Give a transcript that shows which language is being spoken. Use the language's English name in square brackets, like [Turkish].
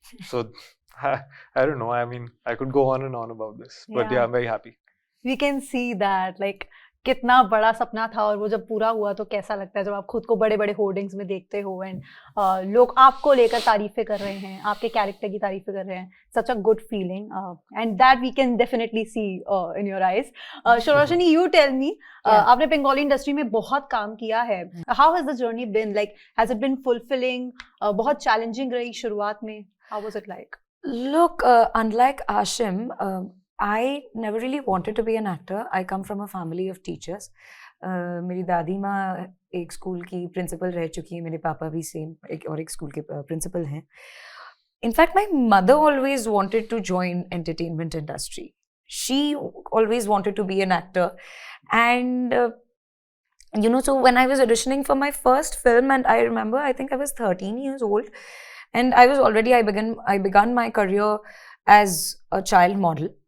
[English] So I don't know, I mean I could go on and on about this, but yeah, I'm very happy. We can see that like [Hindi] कितना बड़ा सपना था और वो जब पूरा हुआ तो कैसा लगता है जब आप खुद को बड़े बड़े होर्डिंग्स में देखते हो एंड लोग आपको लेकर तारीफें कर रहे हैं, आपके कैरेक्टर की तारीफें कर रहे हैं. [English] Such a good feeling and that we can definitely see in your eyes. [Hindi] सौराशिनी, [English] you tell me, [Hindi] आपने बंगाली इंडस्ट्री में बहुत काम किया है. [English] How has the journey been? Like has it been fulfilling? [Hindi] बहुत चैलेंजिंग रही शुरुआत में? [English] How was it like? Look, unlike Aashim, I never really wanted to be an actor. I come from a family of teachers. [Hindi] मेरी दादी माँ एक school की principal रह चुकी है, मेरे पापा भी सेम एक स्कूल के प्रिंसिपल हैं. [English] In fact, my mother always wanted to join entertainment industry. She always wanted to be an actor, and so when I was auditioning for my first film, and I remember I think I was 13 years old, and I began my career as a child model.